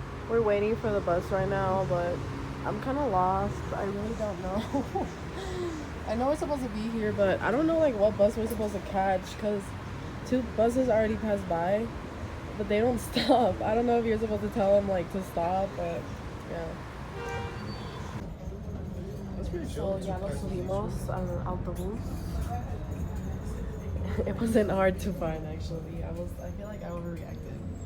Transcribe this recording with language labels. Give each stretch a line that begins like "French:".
English: We're waiting for the bus right now, but I'm kind of lost. I really don't know. I know we're supposed to be here, but I don't know like what bus we're supposed to catch, because 2 buses already passed by, but they don't stop. I don't know if you're supposed to tell them like to stop, but yeah. That's pretty So chill.
Spanish: ya nos subimos al autobús.
English: It wasn't hard to find, actually. I feel like I overreacted.